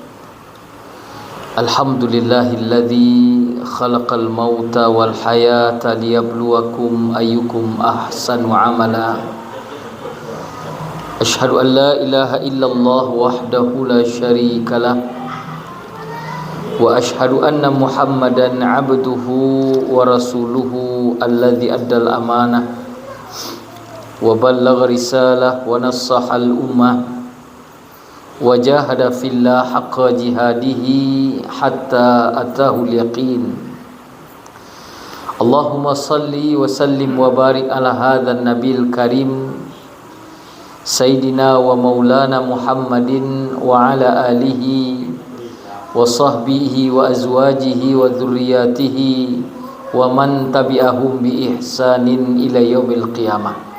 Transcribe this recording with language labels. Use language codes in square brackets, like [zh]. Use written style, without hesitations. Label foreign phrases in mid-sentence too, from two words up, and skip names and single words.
[ar] الحمد لله الذي خلق الموت والحياة ليبلوكم أيكم أحسن عملا. أشهد أن لا إله إلا الله وحده لا شريك له وأشهد أن محمدا عبده ورسوله الذي أدى الأمانة وبلغ الرسالة ونصح الأمة وجاهد في الله حق جهاده حتى أتاه اليقين. اللهم صل وسلم وبارك على هذا النبي الكريم سيدنا ومولانا محمد وعلى آله وصحبه وأزواجه وذريته ومن تبعهم بإحسان إلى يوم القيامة.